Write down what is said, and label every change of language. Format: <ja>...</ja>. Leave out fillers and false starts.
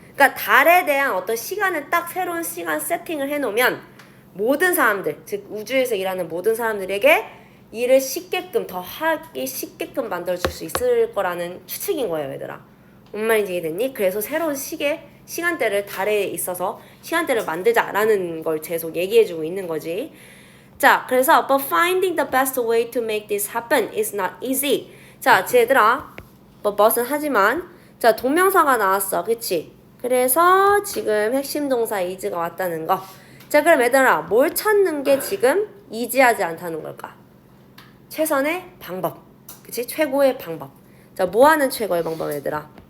<ko>그러니까 달에 대한 어떤 시간을 딱 새로운 시간 세팅을 해놓으면 모든 사람들, 즉 우주에서 일하는 모든 사람들에게 일을 더 하기 쉽게끔 만들어줄 수 있을 거라는 추측인 거예요, 얘들아. 뭔 말인지 이해됐니? 그래서 새로운 시간대를 달에 있어서 시간대를 만들자라는 걸 계속 얘기해주고 있는 거지. 자, 그래서</ko> <en>but finding the best way to make this happen is not easy.</en> <ko>자, 얘들아, but은 하지만, 자, 동명사가 나왔어, 그치? 그래서 지금 핵심 동사 is가 왔다는 거. 자, 그럼 얘들아, 뭘 찾는 게 지금 easy하지 않다는 걸까? 최선의 방법, 그치? 최고의 방법. 자, 뭐 하는 최고의 방법, 얘들아?</ko>